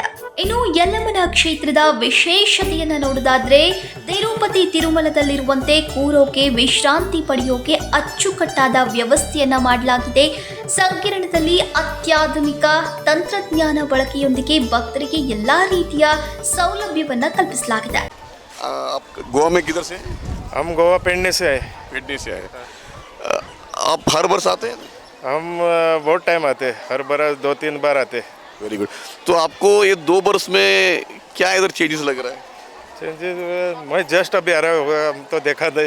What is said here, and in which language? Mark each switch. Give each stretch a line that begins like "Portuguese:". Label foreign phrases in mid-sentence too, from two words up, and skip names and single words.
Kannada: ಇನ್ನು ಯಲ್ಲಮ್ಮನ ಕ್ಷೇತ್ರದ ವಿಶೇಷತೆಯನ್ನ ನೋಡೋದಾದ್ರೆ, ತಿರುಪತಿ ತಿರುಮಲದಲ್ಲಿರುವಂತೆ ಕೂರೋಕೆ, ವಿಶ್ರಾಂತಿ ಪಡೆಯೋಕೆ ಅಚ್ಚುಕಟ್ಟಾದ ವ್ಯವಸ್ಥೆಯನ್ನ ಮಾಡಲಾಗಿದೆ. ಸಂಕೀರ್ಣದಲ್ಲಿ ಅತ್ಯಾಧುನಿಕ ತಂತ್ರಜ್ಞಾನ ಬಳಕೆಯೊಂದಿಗೆ ಭಕ್ತರಿಗೆ ಎಲ್ಲಾ ರೀತಿಯ ಸೌಲಭ್ಯವನ್ನ ಕಲ್ಪಿಸಲಾಗಿದೆ.
Hindi: आप गोवा में किधर से? हम गोवा पेडने से आए। पेडने से आए। आप हर वर्ष आते हैं? हम बहुत टाइम आते, हर बरस 2-3 बार आते।
English: very good.
Hindi: तो आपको ये 2 वर्ष में क्या इधर चेंजेस लग रहा है? चेंजेस मैं जस्ट अभी आ रहा होगा, हम तो देखा नहीं।